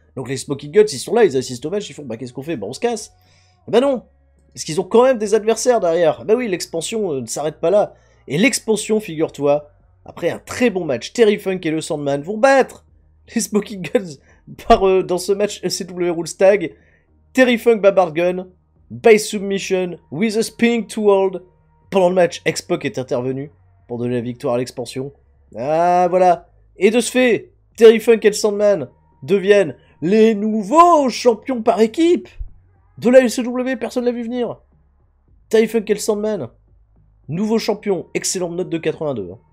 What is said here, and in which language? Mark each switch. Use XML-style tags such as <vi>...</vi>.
<fr>Donc les Smoking Guns, ils sont là, ils assistent au match, ils font bah qu'est-ce qu'on fait? Bah on se casse. Bah non, parce qu'ils ont quand même des adversaires derrière. Bah oui, l'expansion ne s'arrête pas là. Et l'expansion, figure-toi, après un très bon match, Terry Funk et le Sandman vont battre les Smoking Guns dans ce match ECW Rules Tag.</fr> <en>Terry Funk</en> <fr>bat</fr> <en>Bart Gunn by submission with a spinning to hold.</en> <fr>Pendant le match, X-Pac est intervenu pour donner la victoire à l'expansion. Ah voilà. Et de ce fait, Terry Funk et le Sandman deviennent les nouveaux champions par équipe de la ECW, personne l'a vu venir. Terry Funk et le Sandman, nouveau champion, excellente note de 82.</fr>